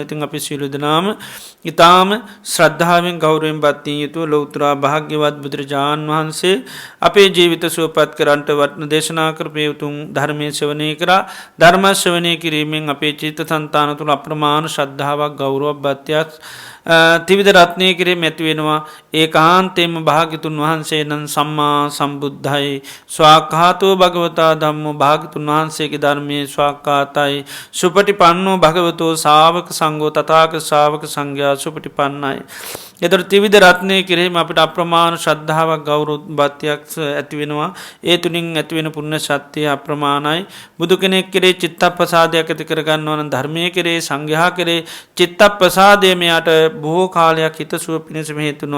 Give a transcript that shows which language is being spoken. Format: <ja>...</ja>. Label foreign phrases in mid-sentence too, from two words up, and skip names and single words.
<si>ඉතින් අපි සියලු දෙනාම ඊටාම ශ්‍රද්ධාවෙන් ගෞරවයෙන් බත්තිය යුතුව ලෞතර භාග්‍යවත් බුදුරජාණන් වහන්සේ අපේ ජීවිත සුවපත් කරන්නට වටින දේශනා කරපු උතුම් ධර්මයේ ශ්‍රවණය කරා. ධර්ම ශ්‍රවණය කිරීමෙන් අපේ චිත්ත සංතාන තුළ අප්‍රමාණ ශ්‍රද්ධාවක් ගෞරවයක් බත්තියක් ත්‍රිවිධ රත්නය කිරීම ඇති වෙනවා. ඒකාන්තයෙන්ම භාග්‍යතුන් වහන්සේ නම් සම්මා සම්බුද්ධයි.</si> <pi>ස්වාක්ඛාතෝ භගවතා ධම්මෝ</pi> <si>භාග්‍යතුන් වහන්සේගේ ධර්මයේ ස්වාක්ඛාතයි.</si> <pi>සුපටිපන්නෝ භගවතෝ ශාවක සංඝෝ</pi> <si>තථාගත ශාවක සංඝයා සුපටිපන්නයි. ඒතර ත්‍රිවිධ රත්නය කිරීම අපිට අප්‍රමාණ ශ්‍රද්ධාවක් ගෞරව බත්තියක් ඇති වෙනවා. ඒ තුලින් ඇති වෙන පුණ්‍ය ශක්තිය අප්‍රමාණයි. බුදු කෙනෙක් කෙරේ චිත්තප්‍රසාදයක් ඇති කරගන්නවා නම් ධර්මයේ කෙරේ සංඝයා කෙරේ චිත්තප්‍රසාදය මෙයාට බොහෝ කාලයක් හිත සුව පිණිසම හේතුනවා.</si>